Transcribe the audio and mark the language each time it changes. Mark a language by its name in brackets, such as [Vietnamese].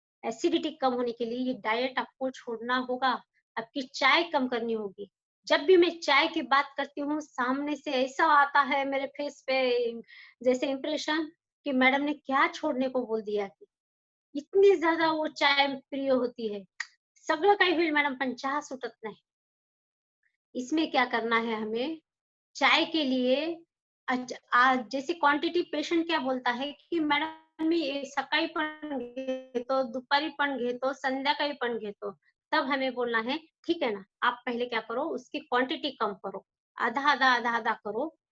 [Hindi] Acidity कम होने के लिए ये डाइट आपको छोड़ना होगा, आपकी चाय कम करनी होगी। जब भी मैं चाय की बात करती हूँ, सामने से ऐसा आता है मेरे फेस पे जैसे इंप्रेशन कि मैडम ने क्या छोड़ने को बोल दिया कि इतनी ज़्यादा वो चाय प्रिय होती है। [Marathi] सगळं काही होईल मॅडम पण चहा सुटत नाही. [Hindi] इसमें क्या करना है हमें, चाय के लिए जैसे क्वांटिटी पेशेंट क्या बोलता है की मॅडम [Marathi] मी सकाळी पण घेतो, दुपारी पण घेतो, संध्याकाळी पण घेतो. [Hindi] तब हमें बोलना है, ठीक है ना, आप पहले क्या करो उसकी क्वांटिटी कम करो, आधा-आधा, आधा-आधा करो।